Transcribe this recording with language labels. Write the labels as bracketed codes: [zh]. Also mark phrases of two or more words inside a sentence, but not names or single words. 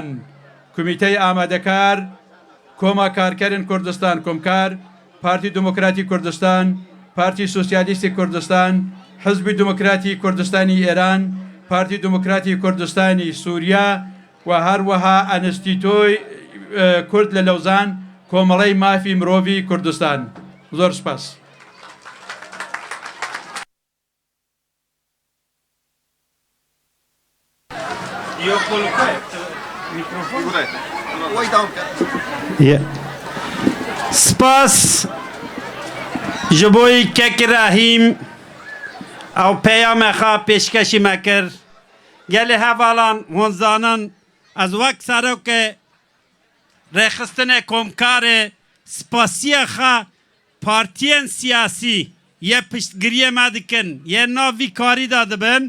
[ckb] کمیتەی ئامادەکار، کۆما کارکەرن کوردستان کۆمکار، پارتی دموکراتی کوردستان، پارتی سوسیالیستی کوردستان، حزبی دموکراتی کوردستانی ئێران، پارتی دموکراتی کوردستانی سووریا و هەروەها ئەنستیتۆی کورد لە لەوزان، کۆمەڵەی مافی مرۆڤی کوردستان. [ku] زۆر سپاس. سپاس ji bo Kekirahîm ew peyama pêşkešî me kir. Gelê hevalan honzanan ez wek serokê rêxistinê komkarê spasiya xwe partiyên siyasî yê piştgiriyê me dikin yê nav vî karî da dibin.